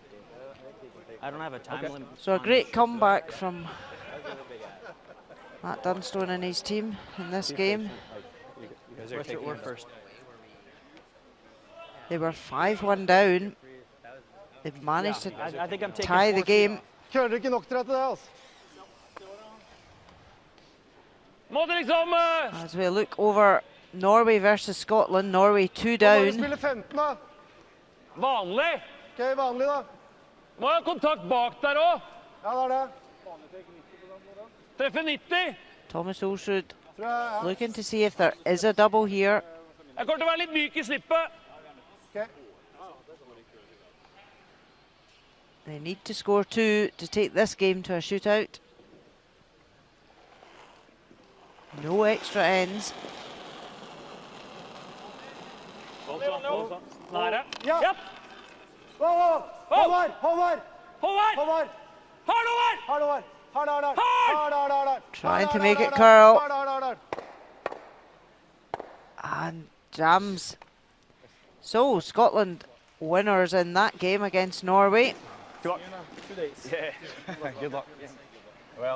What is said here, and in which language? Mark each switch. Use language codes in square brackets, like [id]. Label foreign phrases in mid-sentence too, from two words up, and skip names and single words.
[en] I don't have a time limit. So a great comeback from Matt Dunstone and his team in this game. You guys are taking it first. They were 5-1 down. They've managed to I think I'm taking tie the game. [no] Kører ikke nok til dette, altså. [en] As we look over Norway versus Scotland, Norway 2 [no] Bare [en] down. [no] spille 15, da. Vanlig. Ok, vanlig, da. Må ha kontakt bak der òg. Ja, det er det. Treffer 90. Thomas Olsrud Tror jeg, ja. [en] looking to see if there is a double here. [no] Jeg kommer til å være litt myk i slippet. Ok. [en] They need to score 2 to take this game to a shootout. No extra ends. [no] Nære. Ja. Japp. Håvard! Håvard! Håvard! Håvard! Håvard! Hard over! Hard, Håvard! Hard, hard, hard! Hard, hard, hard, hard! [en] Trying to [no] Hard, [en] make [no] hard, [en] it [no] hard, [en] curl. [no] hard, hard, hard, hard. [en] And jams. So Scotland winners in that game against Norway. Good luck. 2 days. Yeah. Good luck. Well,